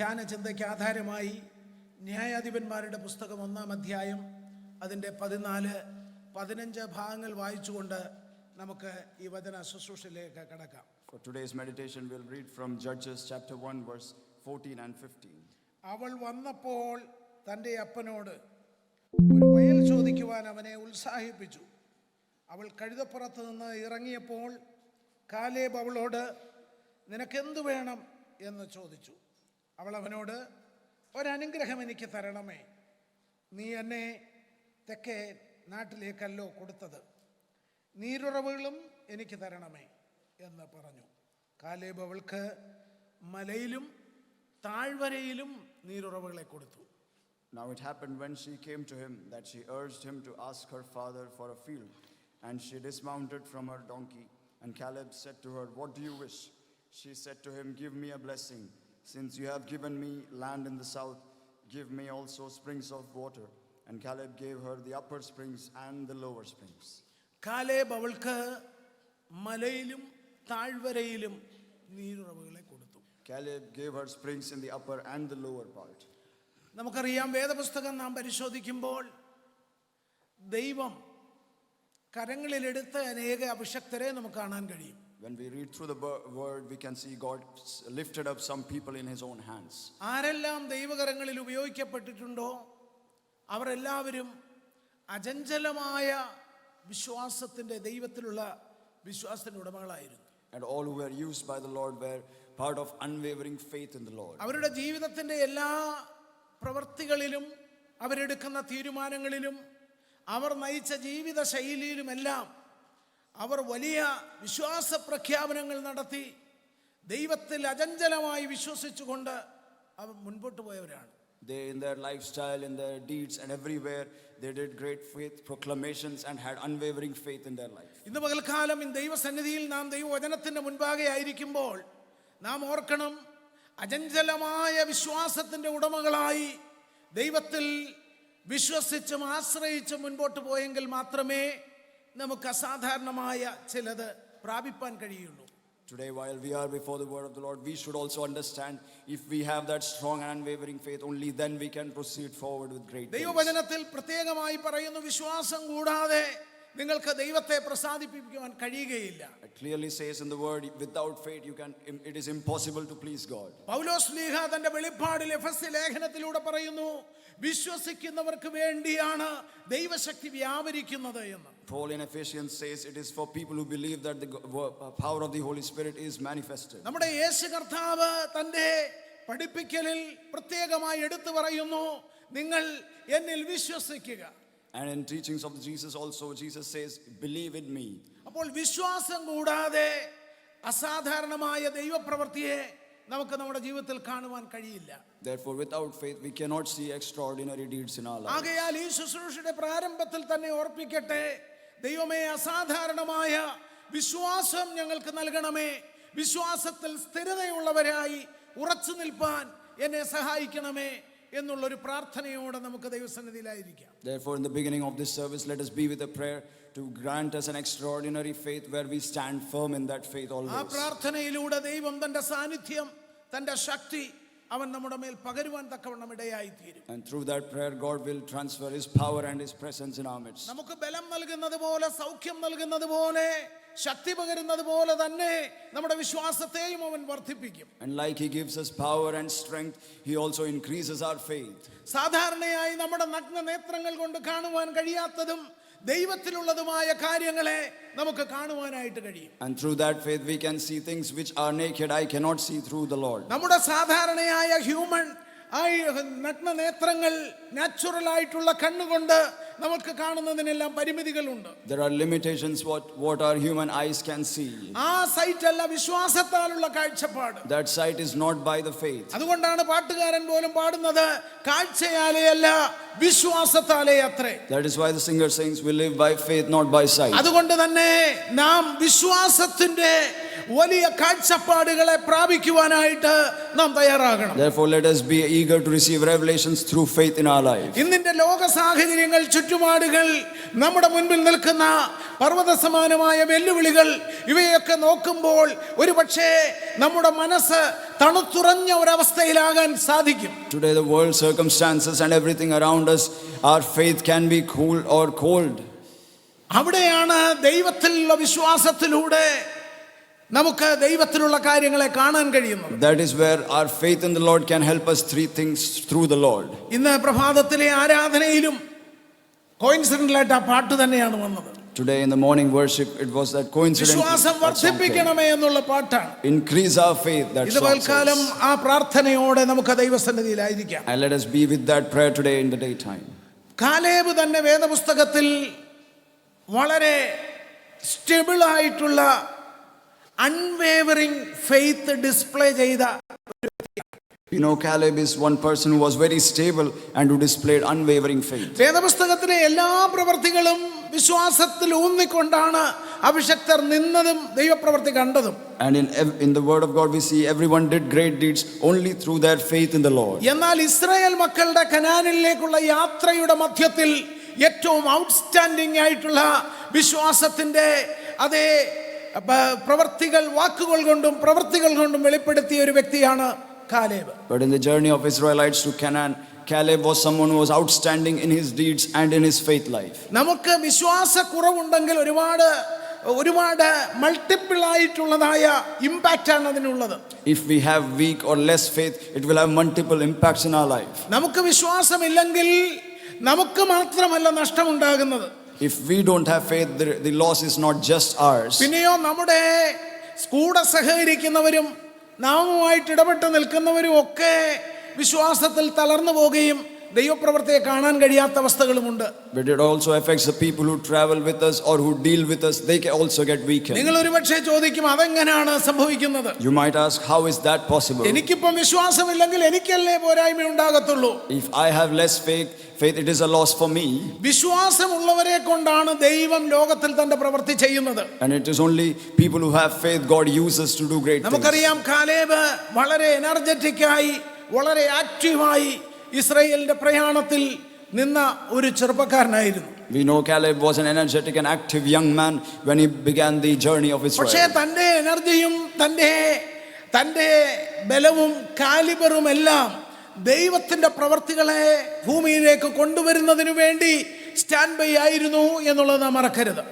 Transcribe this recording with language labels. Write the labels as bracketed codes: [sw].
[ml] ചിന്തയ്ക്ക് ആധാരമായി ന്യായാധിപന്മാരുടെ പുസ്തകം 1-ാം അധ്യായം അതിൻ്റെ 14-15 ഭാഗങ്ങൾ വായിച്ചുകൊണ്ട് നമുക്ക് ഈ വചന ശുശ്രൂഷയിലേക്ക് കടക്കാം. [en] For today's meditation we'll read from Judges chapter 1 verse 14 and 15. [ml] അവൾ വന്നപ്പോൾ തൻ്റെ അപ്പനോട് ഒരു വയൽ ചോദിക്കുവാൻ അവനെ ഉത്സാഹിപ്പിച്ചു. അവൾ കഴുതപ്പുറത്ത് നിന്ന് ഇറങ്ങിയപ്പോൾ കാലേബ് അവളോട് നിനക്കെന്തു വേണം എന്ന് ചോദിച്ചു. അവൾ അവനോട് ഒരനുഗ്രഹം എനിക്ക് തരണമേ, നീ എന്നെ തെക്കേ നാട്ടിലേക്കല്ലോ കൊടുത്തത്, നീരുറവുകളും എനിക്ക് തരണമേ എന്ന് പറഞ്ഞു. കാലേബ് അവൾക്ക് മലയിലും താഴ്വരയിലും നീരുറവുകളെ കൊടുത്തു. [en] Now it happened when she came to him that she urged him to ask her father for a field, and she dismounted from her donkey, and Caleb said to her, what do you wish? She said to him, give me a blessing. Since you have given me land in the south, give me also springs of water. And Caleb gave her the upper springs and the lower springs. [ml] Caleb അവൾക്ക് മലയിലും താഴ്വരയിലും നീരുറവുകളെ കൊടുത്തു. [en] Caleb gave her springs in the upper and the lower part. [ml] നമുക്കറിയാം, വേദപുസ്തകം നാം പരിശോധിക്കുമ്പോൾ ദൈവം കരങ്ങളിലെടുത്ത അനേക അഭിഷക്തരെ നമുക്ക് കാണാൻ കഴിയും. [en] When we read through the word, we can see God lifted up some people in his own hands. [ml] ആരെല്ലാം ദൈവകരങ്ങളിൽ ഉപയോഗിക്കപ്പെട്ടിട്ടുണ്ടോ അവരെല്ലാവരും അചഞ്ചലമായ വിശ്വാസത്തിന്റെ ദൈവത്തിലുള്ള വിശ്വാസത്തിന്റെ ഉടമകളായിരുന്നു. [en] And all who were used by the Lord were part of unwavering faith in the Lord. [ml] അവരുടെ ജീവിതത്തിന്റെ എല്ലാ പ്രവൃത്തികളിലും അവരെടുക്കുന്ന തീരുമാനങ്ങളിലും അവർ നയിച്ച ജീവിത ശൈലിയിലുമെല്ലാം അവർ വലിയ വിശ്വാസ പ്രഖ്യാപനങ്ങൾ നടത്തി ദൈവത്തിൽ അചഞ്ചലമായി വിശ്വസിച്ചുകൊണ്ട് അവർ മുൻപോട്ട് പോയവരാണ്. [en] They, in their lifestyle, in their deeds and everywhere, they did great faith proclamations and had unwavering faith in their life. [ml] ഇന്ന് പകൽക്കാലം ദൈവസന്നിധിയിൽ നാം ദൈവവചനത്തിന്റെ മുൻപാകെ ആയിരിക്കുമ്പോൾ നാം ഓർക്കണം, അചഞ്ചലമായ വിശ്വാസത്തിന്റെ ഉടമകളായി ദൈവത്തിൽ വിശ്വസിച്ചും ആശ്രയിച്ചും മുൻപോട്ട് പോയെങ്കിൽ മാത്രമേ നമുക്ക് അസാധാരണമായ ചിലത് പ്രാപിപ്പാൻ കഴിയുള്ളൂ. [en] Today, while we are before the word of the Lord, we should also understand if we have that strong and unwavering faith, only then we can proceed forward with great things. [ml] ദൈവവചനത്തിൽ പ്രത്യേകമായി പറയുന്നു, വിശ്വാസം കൂടാതെ നിങ്ങൾക്ക് ദൈവത്തെ പ്രസാദിപ്പിക്കുവാൻ കഴിയുകയില്ല. [en] It clearly says in the word, without faith it is impossible to please God. [ml] പൗലോസ് ശ്ലീഹ തന്റെ വെളിപ്പാടിൽ എഫെസ്യ ലേഖനത്തിലൂടെ പറയുന്നു, വിശ്വസിക്കുന്നവർക്ക് വേണ്ടിയാണ് ദൈവശക്തി വ്യാപരിക്കുന്നത് എന്ന്. [en] Paul in Ephesians says it is for people who believe that the power of the Holy Spirit is manifested. [ml] നമ്മുടെ യേശു കർത്താവ് തന്റെ പഠിപ്പിക്കലിൽ പ്രത്യേകമായി എടുത്തു പറയുന്നു, നിങ്ങൾ എന്നിൽ വിശ്വസിക്കുക. [en] And in teachings of Jesus also, Jesus says, believe in me. [ml] അപ്പോൾ വിശ്വാസം കൂടാതെ അസാധാരണമായ ദൈവപ്രവൃത്തിയെ നമുക്ക് നമ്മുടെ ജീവിതത്തിൽ കാണുവാൻ കഴിയില്ല. [en] Therefore, without faith, we cannot see extraordinary deeds in our lives. [ml] ആകയാൽ ഈ ശുശ്രൂഷയുടെ പ്രാരംഭത്തിൽ തന്നെ ഓർപ്പിക്കട്ടെ, ദൈവമേ, അസാധാരണമായ വിശ്വാസം ഞങ്ങൾക്ക് നൽകണമേ, വിശ്വാസത്തിൽ സ്ഥിരതയുള്ളവരായി ഉറച്ചു നിൽപ്പാൻ എന്നെ സഹായിക്കണമേ എന്നുള്ളൊരു പ്രാർത്ഥനയോടെ നമുക്ക് ദൈവസന്നിധിയിലായിരിക്കാം. [en] Therefore, in the beginning of this service, let us be with a prayer to grant us an extraordinary faith where we stand firm in that faith always. [ml] ആ പ്രാർത്ഥനയിലൂടെ ദൈവം തന്റെ സാന്നിധ്യം, തന്റെ ശക്തി അവൻ നമ്മുടെ മേൽ പകരുവാൻ തക്കവണ്ണം ഇടയായി തീരും. [en] And through that prayer, God will transfer his power and his presence in our midst. [ml] നമുക്ക് ബലം നൽകുന്നത് പോലെ, സൗഖ്യം നൽകുന്നത് പോലെ, ശക്തി പകരുന്നത് പോലെ തന്നെ നമ്മുടെ വിശ്വാസത്തെയും അവൻ വർദ്ധിപ്പിക്കും. [en] And like he gives us power and strength, he also increases our faith. [ml] സാധാരണയായി നമ്മുടെ നഗ്ന നേത്രങ്ങൾ കൊണ്ട് കാണുവാൻ കഴിയാത്തതും ദൈവത്തിലുള്ളതുമായ കാര്യങ്ങളെ നമുക്ക് കാണുവാനായിട്ട് കഴിയും. [en] And through that faith we can see things which are naked I cannot see through the Lord. [ml] നമ്മുടെ സാധാരണയായ ഹ്യൂമൻ നഗ്ന നേത്രങ്ങൾ, നാച്ചുറൽ ആയിട്ടുള്ള കണ്ണുകൊണ്ട് നമുക്ക് കാണുന്നതിനെല്ലാം പരിമിതികളുണ്ട്. [en] There are limitations what our human eyes can see. [ml] ആ സൈറ്റ് അല്ല വിശ്വാസത്താലുള്ള കാഴ്ചപ്പാട്. [en] That sight is not by the faith. [ml] അതുകൊണ്ടാണ് പാട്ടുകാരൻ പോലും പാടുന്നത്, കാഴ്ചയാലേ അല്ല വിശ്വാസത്താലേ അത്രേ. [en] That is why the singer sings, we live by faith not by sight. [ml] അതുകൊണ്ട് തന്നെ നാം വിശ്വാസത്തിന്റെ വലിയ കാഴ്ചപ്പാടുകളെ പ്രാപിക്കുവാനായിട്ട് നാം തയ്യാറാകണം. [en] Therefore, let us be eager to receive revelations through faith in our life. [ml] ഇന്നിന്റെ ലോക സാഹചര്യങ്ങൾ, ചുറ്റുപാടുകൾ, നമ്മുടെ മുൻപിൽ നിൽക്കുന്ന പർവ്വത സമാനമായ വെല്ലുവിളികൾ, ഇവയൊക്കെ നോക്കുമ്പോൾ ഒരുപക്ഷേ നമ്മുടെ മനസ്സ് തണുത്തുറഞ്ഞ ഒരവസ്ഥയിലാകാൻ സാധിക്കും. [en] Today, the world circumstances and everything around us, our faith can be cool or cold. [ml] അവിടെയാണ് ദൈവത്തിലുള്ള വിശ്വാസത്തിലൂടെ നമുക്ക് ദൈവത്തിലുള്ള കാര്യങ്ങളെ കാണാൻ കഴിയുന്നത്. [en] That is where our faith in the Lord can help us three things through the Lord. [ml] ഇന്ന് പ്രഭാതത്തിലെ ആരാധനയിലും കോയിൻസിഡന്റലായിട്ട് ആ പാട്ട് തന്നെയാണ് വന്നത്. [en] Today in the morning worship, it was that coincidence. [ml] വിശ്വാസം വർദ്ധിപ്പിക്കണമേ എന്നുള്ള പാട്ടാണ്. [en] Increase our faith. That [ml] ഇത് പൽക്കാലം ആ പ്രാർത്ഥനയോടെ നമുക്ക് ദൈവസന്നിധിയിലായിരിക്കാം. [en] And let us be with that prayer today in the daytime. [ml] Caleb തന്നെ വേദപുസ്തകത്തിൽ വളരെ സ്റ്റേബിൾ ആയിട്ടുള്ള [en] unwavering faith display [ml] ചെയ്ത. [en] You know, Caleb is one person who was very stable and who displayed unwavering faith. [ml] വേദപുസ്തകത്തിലെ എല്ലാ പ്രവൃത്തികളും വിശ്വാസത്തിൽ ഊന്നിക്കൊണ്ടാണ് അഭിഷക്തർ നിന്നതും ദൈവപ്രവൃത്തി കണ്ടതും. [en] And in the word of God we see everyone did great deeds only through their faith in the Lord. [ml] എന്നാൽ Israel മക്കളുടെ കനാനിലേക്കുള്ള യാത്രയുടെ മധ്യത്തിൽ ഏറ്റവും ഔട്ട്സ്റ്റാൻഡിംഗ് ആയിട്ടുള്ള വിശ്വാസത്തിന്റെ അതേ പ്രവൃത്തികൾ വാക്കുകൾ കൊണ്ടും പ്രവൃത്തികൾ കൊണ്ടും വെളിപ്പെടുത്തിയ ഒരു വ്യക്തിയാണ് Caleb. [en] But in the journey of Israelites to Canaan, Caleb was someone who was outstanding in his deeds and in his faith life. [ml] നമുക്ക് വിശ്വാസക്കുറവുണ്ടെങ്കിൽ ഒരുപാട് മൾട്ടിപ്പിൾ ആയിട്ടുള്ളതായ ഇമ്പാക്റ്റ് ആണ് അതിനുള്ളത്. [en] If we have weak or less faith, it will have multiple impacts in our life. [ml] നമുക്ക് വിശ്വാസമില്ലെങ്കിൽ നമുക്ക് മാത്രമല്ല നഷ്ടമുണ്ടാകുന്നത്. [en] If we don't have faith, the loss is not just ours. [ml] പിന്നെയോ നമ്മുടെ കൂടെ സഹകരിക്കുന്നവരും നാമുമായിട്ട് ഇടപെട്ട് നിൽക്കുന്നവരും ഒക്കെ വിശ്വാസത്തിൽ തളർന്നു പോവുകയും ദൈവപ്രവൃത്തിയെ കാണാൻ കഴിയാത്ത അവസ്ഥകളുമുണ്ട്. [en] But it also affects the people who travel with us or who deal with us. They can also get weakened. [ml] നിങ്ങൾ ഒരുപക്ഷെ ചോദിക്കും, അതെങ്ങനെയാണ് സംഭവിക്കുന്നത്? [en] You might ask, how is that possible? [ml] എനിക്കിപ്പം വിശ്വാസമില്ലെങ്കിൽ എനിക്കല്ലേ പോരായ്മ ഉണ്ടാകത്തുള്ളൂ. [en] If I have less faith, it is a loss for me. [ml] വിശ്വാസമുള്ളവരെ കൊണ്ടാണ് ദൈവം ലോകത്തിൽ തന്റെ പ്രവൃത്തി ചെയ്യുന്നത്. [en] And it is only people who have faith God uses to do great things. [ml] നമുക്കറിയാം, കാലേബ് വളരെ എനർജറ്റിക് ആയി വളരെ ആക്റ്റീവായി ഇസ്രായേലിന്റെ പ്രയാണത്തിൽ നിന്ന ഒരു ചെറുപ്പക്കാരനായിരുന്നു. [en] We know Caleb was an energetic and active young man when he began the journey of Israel. [ml] പക്ഷേ തന്റെ എനർജിയും തന്റെ ബലവും കാലിബറും എല്ലാം ദൈവത്തിന്റെ പ്രവർത്തികളെ ഭൂമിയിലേക്ക് കൊണ്ടുവരുന്നതിനു വേണ്ടി സ്റ്റാൻഡ് ബൈ ആയിരുന്നു എന്നുള്ളത് നാം മറക്കരുത്.